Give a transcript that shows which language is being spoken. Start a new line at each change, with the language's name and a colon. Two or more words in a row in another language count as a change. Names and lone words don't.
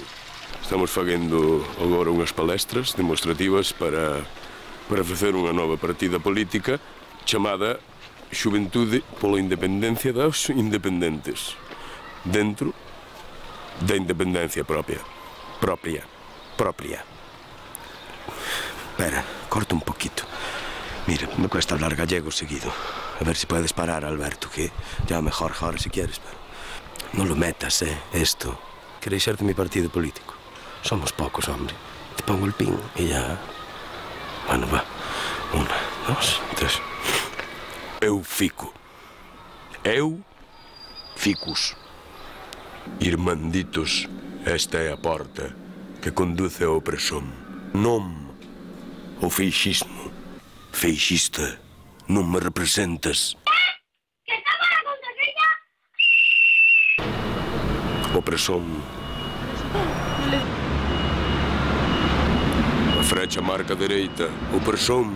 Galician: Estamos facendo agora unhas palestras demostrativas para facer unha nova partida política chamada Xuventude pola Independencia dos Independentes, dentro da independencia propia.
Spanish: Espera, corta un poquito. Mira, me cuesta hablar gallego seguido. A ver si puedes parar, Alberto, que ya mejor ahora si quieres, pero no lo metas, esto. ¿Queréis ser de mi partido político? Somos pocos, hombre. Te pongo el pin y ya... Bueno, va. 1, 2, 3.
Galician: Eu fico. Eu ficus. Irmanditos, esta é a porta que conduce á opresión. Non o feixismo. Feixista, non me representas. Que estaba na contraseña? Opresión. A frecha marca dereita. Opresión.